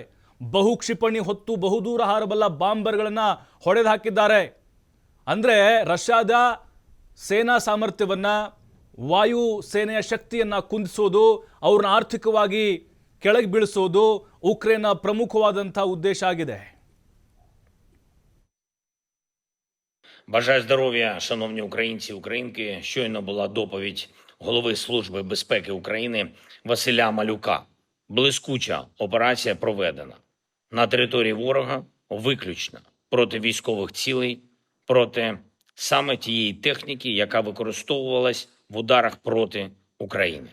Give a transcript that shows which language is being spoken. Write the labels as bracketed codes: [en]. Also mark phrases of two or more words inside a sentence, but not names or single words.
[kn] ಬಹುಕ್ಷಿಪಣಿ ಹೊತ್ತು ಬಹುದೂರ ಹಾರಬಲ್ಲ ಬಾಂಬರ್ಗಳನ್ನು ಹೊಡೆದು ಹಾಕಿದ್ದಾರೆ. ಅಂದರೆ ರಷ್ಯಾದ ಸೇನಾ ಸಾಮರ್ಥ್ಯವನ್ನು, ವಾಯು ಸೇನೆಯ ಶಕ್ತಿಯನ್ನು ಕುಂದಿಸೋದು, ಅವ್ರನ್ನ ಆರ್ಥಿಕವಾಗಿ ಕೆಳಗೆ ಬೀಳಿಸೋದು ಉಕ್ರೇನ್ನ ಪ್ರಮುಖವಾದಂಥ ಉದ್ದೇಶ ಆಗಿದೆ. [uk] Бажаю здоров'я, шановні українці і українки. Щойно була доповідь голови Служби безпеки України Василя Малюка. Блискуча операція проведена. На території ворога виключно проти військових цілей, проти саме тієї техніки, яка використовувалась в ударах проти України.